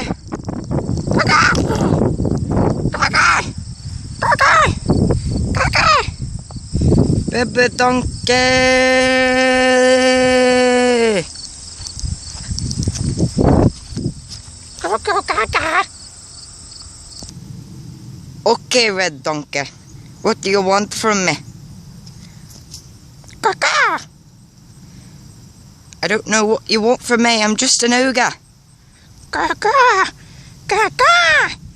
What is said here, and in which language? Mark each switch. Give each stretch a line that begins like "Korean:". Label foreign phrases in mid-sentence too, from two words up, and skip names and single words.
English: Gaga. Gaga. Gaga. Gaga. Baby donkey. Go, Gaga. Okay, red donkey. What do you want from me? Gaga. I don't know what you want from me. I'm just an ogre. Gaga. Gaga.